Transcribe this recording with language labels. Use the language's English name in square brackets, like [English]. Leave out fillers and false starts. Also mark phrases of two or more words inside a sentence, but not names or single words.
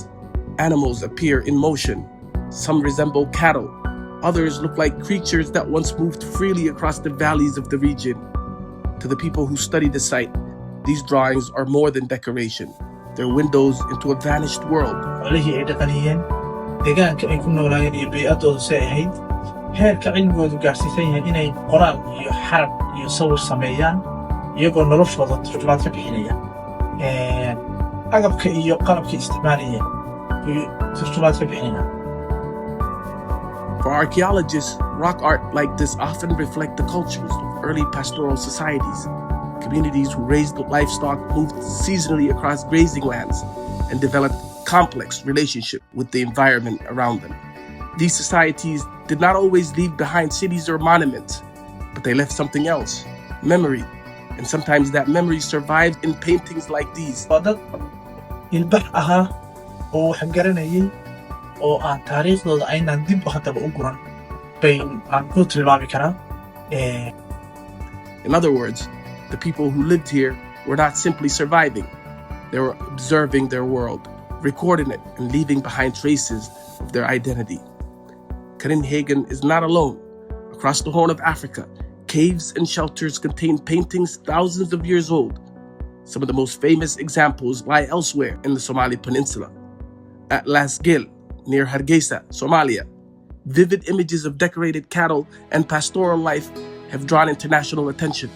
[English] Animals appear in motion. Some resemble cattle. Others look like creatures that once moved freely across the valleys of the region. To the people who study the site, these drawings are more than decoration. They're windows into a vanished world. [Somali] Xoolihii ay dhaqanayeen, deegaanka ay ku noolaayeen iyo bey'adoodu say ahayd, heerka cilmigoodu gaarsiisan yahay inay qoraal iyo xarab iyo sawir sameeyaan iyagoo noloshooda turjumaad ka bixinaya. Agabka iyo qalabka isticmaalayeen iyo turjumaad ka bixinaya. [English] For archaeologists, rock art like this often reflect the cultures of early pastoral societies, communities who raised livestock, moved seasonally across grazing lands, and developed complex relationship with the environment around them. These societies did not always leave behind cities or monuments, but they left something else, memory, and sometimes that memory survived in paintings like these. [Somali] Waa dad ilbax ahaa oo wax garanayay oo aan taariikhdooda aynaan dib haddaba u guran bay aan ku tilmaami karaa. [English] In other words, the people who lived here were not simply surviving. They were observing their world, recording it, and leaving behind traces of their identity. Karin-Heegan is not alone. Across the Horn of Africa, caves and shelters contain paintings thousands of years old. Some of the most famous examples lie elsewhere in the Somali peninsula. At Laas Geel, near Hargeisa, Somalia, vivid images of decorated cattle and pastoral life have drawn international attention.